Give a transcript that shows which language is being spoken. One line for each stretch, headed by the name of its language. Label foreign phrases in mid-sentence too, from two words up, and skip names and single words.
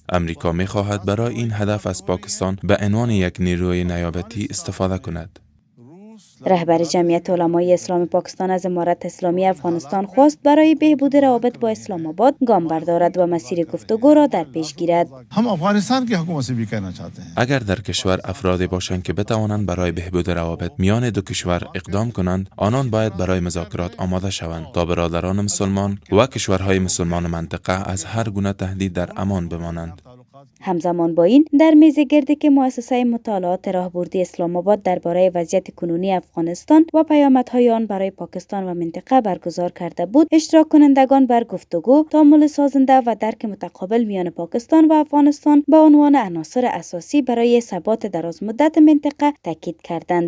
Persian: امریکا می خواهد برای این هدف از پاکستان به عنوان یک نیروی نیابتی استفاده کند. رهبر جمعیت علمای اسلام پاکستان از امارت اسلامی افغانستان خواست برای بهبود روابط با اسلام آباد گام بردارد و مسیر گفتگو را در پیش گیرد.
Urdu: هم افغانستان کی حکومت بھی کہنا چاہتے ہیں.
Persian: اگر در کشور افرادی باشند که بتوانند برای بهبود روابط میان دو کشور اقدام کنند، آنان باید برای مذاکرات آماده شوند تا برادران مسلمان و کشورهای مسلمان منطقه از هر گونه تهدید در امان بمانند. همزمان با این در میز گردی که مؤسسه مطالعات راهبردی اسلام آباد درباره وضعیت کنونی افغانستان و پیامدهای آن برای پاکستان و منطقه برگزار کرده بود، اشتراک کنندگان بر گفتگو، تأمل سازنده و درک متقابل میان پاکستان و افغانستان به عنوان عناصر اساسی برای ثبات درازمدت منطقه تاکید کردند.